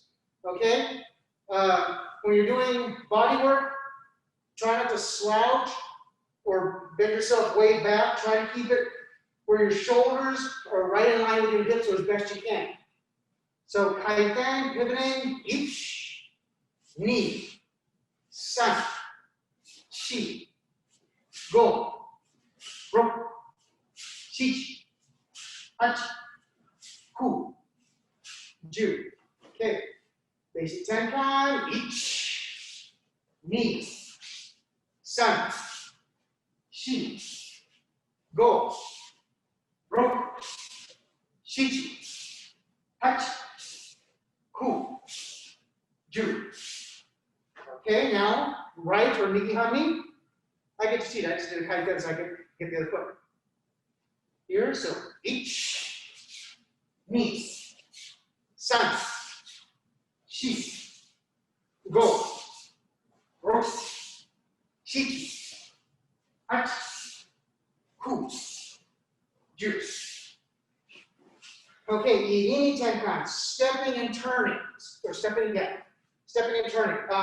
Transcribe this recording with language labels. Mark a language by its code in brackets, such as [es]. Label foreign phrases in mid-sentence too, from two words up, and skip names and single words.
[en] Okay? When you're doing body work, try not to slouch or bend yourself way back. Try to keep it where your shoulders are right in line with your hips as best you can. So kaiten, pivoting, [ja] ichi, ni, [en] san, shi, go, ro, shichi, hachi, ku, ju. Okay, basic tenkai, [ja] ichi, ni, [en] san, shi, go, ro, shichi, hachi, ku, ju. Okay, now right or nikihami. I get to see that. I just did a kaiten so I can get the other foot. Here, so ichi, [ja] ni, san, shi, go, ro, shichi, hachi, ku, ju. [en] Okay, Igini Tenkan, stepping and turning, or stepping again, stepping and turning.